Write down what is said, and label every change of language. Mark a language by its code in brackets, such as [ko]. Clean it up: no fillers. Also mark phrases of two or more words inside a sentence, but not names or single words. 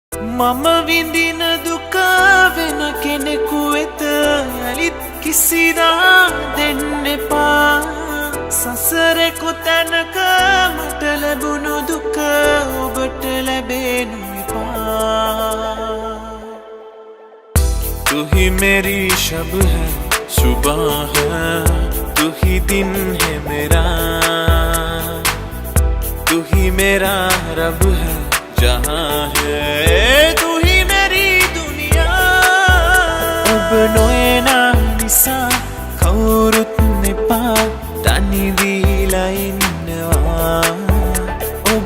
[si] මම විඳින දුක වෙන කෙනෙකු වෙත යලිත් කිසිදා දෙන්න එපා සසරේ කොතැනක මට ලැබුණු දුක ඔබට ලැබෙනු එපා [hi] तू ही मेरी शब है सुबह है तू ही दिन है मेरा तू ही मेरा रब है जहाँ है तू ही मेरी दुनिया अब [si] නොයනා නිසා කවුරුත් නෙපා තනි වීලා ඉන්නවා ඔබ